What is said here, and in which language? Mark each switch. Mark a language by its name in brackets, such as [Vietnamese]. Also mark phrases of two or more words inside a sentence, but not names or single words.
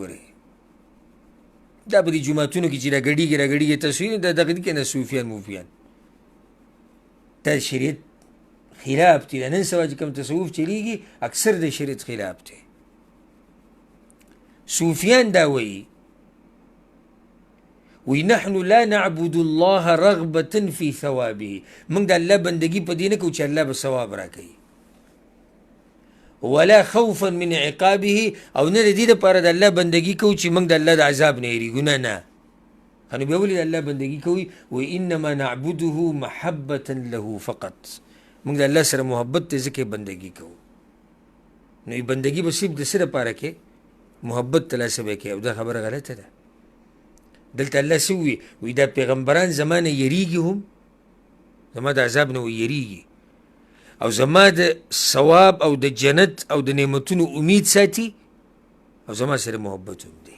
[Pashto] ګورې دا په دې جوماتونو کې چې راګډېږي تصویر دا دغه دي که نه صوفیان موفیان، دا شریعت خلاف دی. نن سبا چې کوم تصوف چلیږي اکثر د شریعت خلاف دی. صوفیان دا وایي [Arabic] نحن لا نعبد الله رغبة في ثوابه. [Pashto] موږ د الله بندگی په دې نه کوو چې الله به ثواب راکوي، [Arabic] ولا خوفا من عقابه، [Pashto] او نه د دې دپاره د الله بندگی کوو چې موږ د الله د عذاب نه یېرېږو. نه نو بیا ولې د الله بندگی کوي؟ [Arabic] وانما نعبده محبة له فقط. [Pashto] موږ د الله سره محبت دی ځکه بندگی کوو. نو بندگی به صرف د څه دپاره کې؟ محبت ترلاسه به کوي، او دا خبره غلطه ده. دلته الله څه وایي؟ دا پیغمبران زما نه یېرېږي، هم زما د عذاب نه یېرېږي، او زما د ثواب او د جنت او د نعمتونو امید ساتي، او زما سره محبت هم دی.